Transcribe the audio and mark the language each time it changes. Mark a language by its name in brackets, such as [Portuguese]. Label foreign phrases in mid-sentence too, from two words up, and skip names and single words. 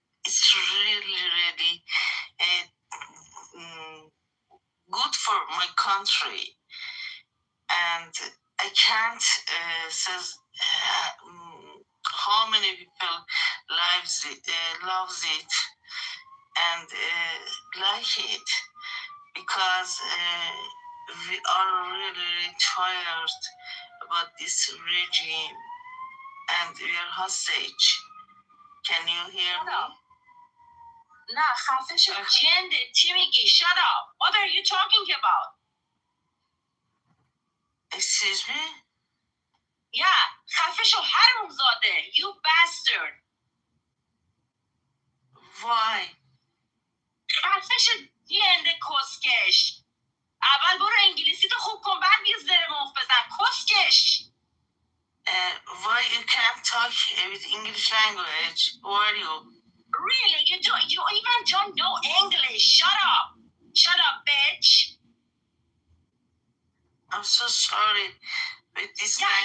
[English] It's really good for my country, and I can't say how many people loves it and like it, because we are really tired about this regime and we are hostage. Can you hear me? [Persian] نه خفه شو جنده چی میگی [English] shut up what are you talking about Excuse me? [Persian] yeah خفه شو حرومزاده [English] you bastard Why? [Persian] خفه شو جنده کسکش اول برو انگلیسی تو خوب کن بعد یه زر مخ بزن کسکش [English] Why you can't talk with English language? Who are you? Really? You even don't know English. Shut up, bitch. I'm so sorry with this language.